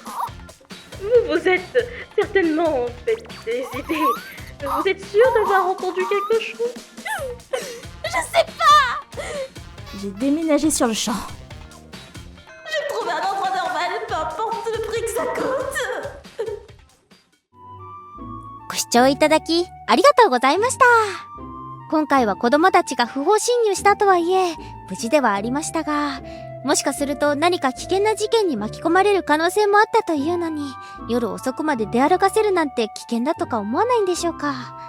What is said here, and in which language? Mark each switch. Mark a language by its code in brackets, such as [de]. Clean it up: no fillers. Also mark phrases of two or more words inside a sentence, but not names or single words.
[fr] Vous êtes certainement fait des idées. Vous êtes sûr d'avoir entendu quelque chose? Je sais pas! J'ai déménagé sur le champ. J'ai trouvé un endroit normal, peu importe le prix que ça coûte. [ja] ご視聴いただきありがとうございました。今回は子供たちが不法侵入したとはいえ無事ではありましたが、もしかすると何か危険な事件に巻き込まれる可能性もあったというのに、夜遅くまで出歩かせるなんて危険だとか思わないんでしょうか。